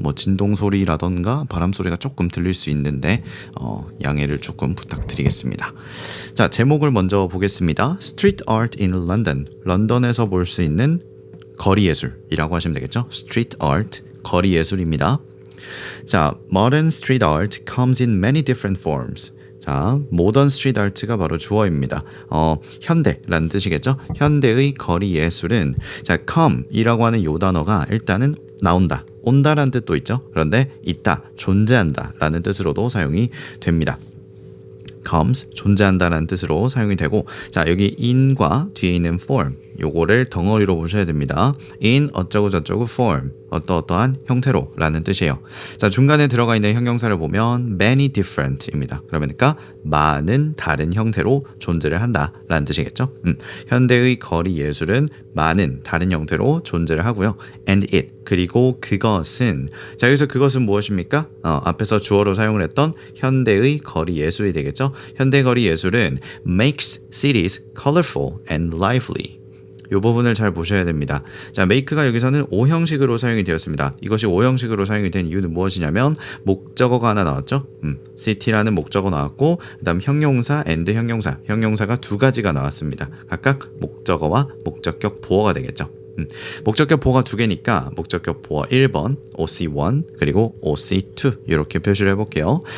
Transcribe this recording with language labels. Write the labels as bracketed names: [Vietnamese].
[Korean] 뭐 진동 소리라던가 바람 소리가 조금 들릴 수 있는데 양해를 조금 부탁드리겠습니다. 자, 제목을 먼저 보겠습니다. [English] Street Art in London. [Korean] 런던에서 볼 수 있는 거리 예술이라고 하시면 되겠죠. Street Art, 거리 예술입니다. [English] 자, Modern Street Art comes in many different forms. [Korean] 자, 모던 스트리트 아트가 바로 주어입니다. 현대라는 뜻이겠죠? 현대의 거리 예술은 come이라고 하는 요 단어가 일단은 나온다, 온다라는 뜻도 있죠. 그런데 있다, 존재한다 라는 뜻으로도 사용이 됩니다. comes, 존재한다라는 뜻으로 사용이 되고, 자, 여기 in과 뒤에 있는 form, 요거를 덩어리로 보셔야 됩니다. in 어쩌고 저쩌고 form, 어떠어떠한 형태로 라는 뜻이에요. 자, 중간에 들어가 있는 형용사를 보면 [English] many different [Korean] 입니다. 그러니까 많은 다른 형태로 존재를 한다 라는 뜻이겠죠. 현대의 거리 예술은 많은 다른 형태로 존재를 하고요. [English] and it, [Korean] 그리고 그것은, 자, 여기서 그것은 무엇입니까? 앞에서 주어로 사용을 했던 현대의 거리 예술이 되겠죠. 현대 거리 예술은 [English] makes cities colorful and lively. [Korean] 이 부분을 잘 보셔야 됩니다. 자, make가 여기서는 오형식으로 사용이 되었습니다. 이것이 오형식으로 사용이 된 이유는 무엇이냐면 목적어가 하나 나왔죠. city라는 목적어 나왔고, 그 다음 형용사 and 형용사가 두 가지가 나왔습니다. 각각 목적어와 목적격 보어가 되겠죠. 목적격 보어가 두 개니까 목적격 보어 1번 OC1 그리고 OC2 이렇게 표시를 해볼게요.